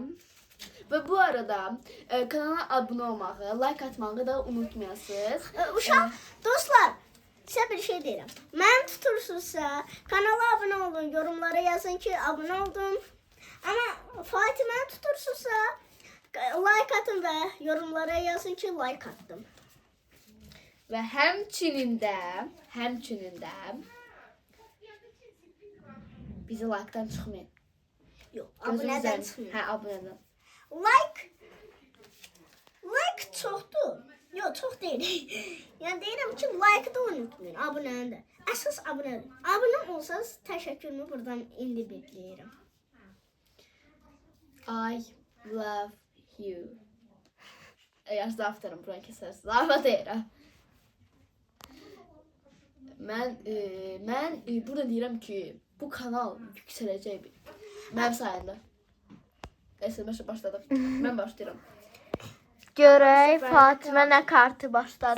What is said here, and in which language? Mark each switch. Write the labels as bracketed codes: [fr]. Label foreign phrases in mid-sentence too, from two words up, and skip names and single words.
[az] Və bu arada kanala abunə olmağı, like atmağı da unutmayasınız. Uşaq, dostlar, sizə bir şey deyirəm. Mən tutursunuzsa kanala abunə olun, yorumlara yazın ki abunə oldum. [tr] Ama Fatime tutursunuzsa like atın ve yorumlara yazın ki like attım. [az] Və həmçinin də bizi like-dan çıxmayın. Yox, abunədən çıxmayın. Hə, abunədən. Like çoxdur. Yox, çox deyil. Yəni deyirəm ki, like-da unutmayın, abunəni də. Əsas abunədir. Abunə olsanız təşəkkürümü buradan indi bekləyirəm. [en] I love you. [az] Yaxşı aftarım, buranı kəsərsiniz. Arva deyirəm. Mən burada deyirəm ki, bu kanal yüksələcək mənim sayəndə. SMS başladım. Mən başlayıram. Görək Fatimə nə kartı başladı?